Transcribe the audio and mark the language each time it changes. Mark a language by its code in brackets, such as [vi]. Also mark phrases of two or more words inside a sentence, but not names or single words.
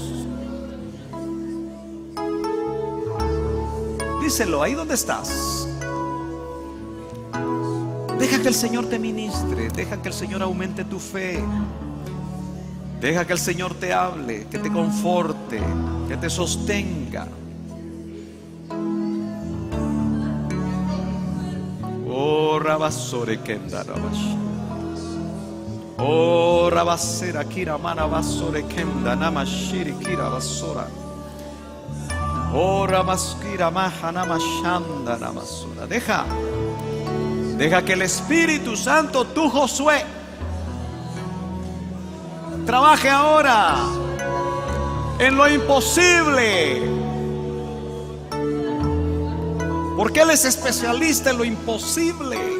[es] Díselo ahí donde estás. Deja que el Señor te ministre, deja que el Señor aumente tu fe, deja que el Señor te hable, que te conforte, que te sostenga. Oh, Rabasore Kenda Rabash. Oh, Rabasera Kira Mana Basore Kenda Namashiri Kira Basora. Oh, Ramaskira Maha Namashanda Namasora. Deja que el Espíritu Santo, tú, Josué, trabaje ahora en lo imposible, porque Él es especialista en lo imposible.